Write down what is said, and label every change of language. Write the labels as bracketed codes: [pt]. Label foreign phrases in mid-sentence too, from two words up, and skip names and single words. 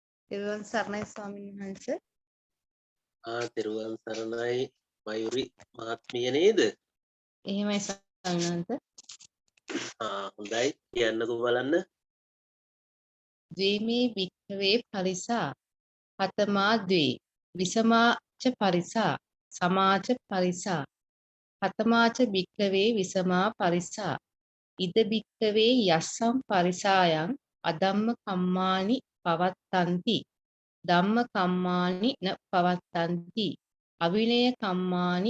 [si] තෙරුවන් සරණයි ස්වාමීන් වහන්සේ. තෙරුවන් සරණයි මයුරි මහත්මිය නේද? එහෙමයි ස්වාමීන් වහන්සේ. හොඳයි කියන්නකෝ බලන්න. [pi] ද්වේමේ භික්ඛවේ පරිසා හතමා ද්වේ විසමාච පරිසා සමාච පරිසා හතමාච භික්ඛවේ විසමා පරිසා ඉද භික්ඛවේ යස්සම් පරිසායන් අදම්ම කම්මානි පවත්තන්ති ධම්ම කම්මානි න පවත්තන්ති අවිනය කම්මානි